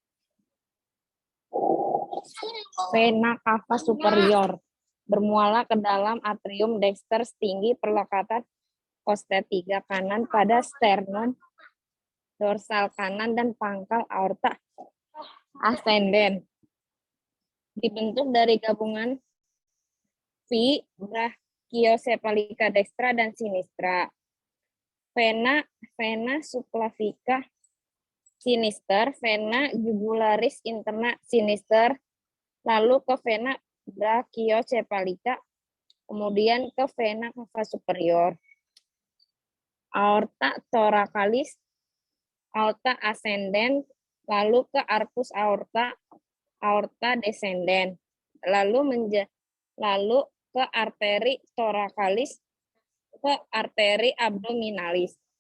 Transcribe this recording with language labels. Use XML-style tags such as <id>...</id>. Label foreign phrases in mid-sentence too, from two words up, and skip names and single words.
<id>Vena cava superior bermuara ke dalam atrium dexter setinggi perlekatan postet 3 kanan pada sternum dorsal kanan dan pangkal aorta ascendens. Dibentuk dari gabungan brachiocephalica brachiocephalica dextra dan sinistra. Vena subclavica sinister, vena jugularis interna sinister, lalu ke vena brachiocephalica, kemudian ke vena cava superior. Aorta thoracalis, aorta ascendens, lalu ke arcus aorta, aorta descendens, lalu ke arteri thoracalis, ke arteri abdominalis.</id>